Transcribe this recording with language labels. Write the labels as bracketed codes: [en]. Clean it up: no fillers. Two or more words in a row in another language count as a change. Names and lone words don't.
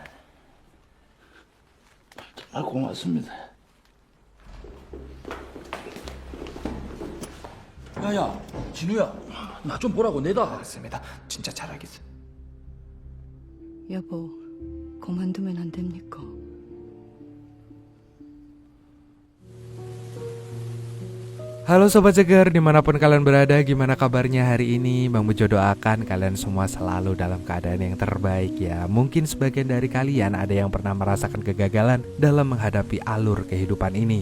[ko] 정말 고맙습니다. 야야, 진우야, 나 좀 보라고. 내다. 알았습니다. 진짜 잘하겠어. 여보, 그만두면 안 됩니까? [id] Halo Sobat Seger, dimanapun kalian berada, gimana kabarnya hari ini? Bang Bejo doakan kalian semua selalu dalam keadaan yang terbaik ya. Mungkin sebagian dari kalian ada yang pernah merasakan kegagalan dalam menghadapi alur kehidupan ini.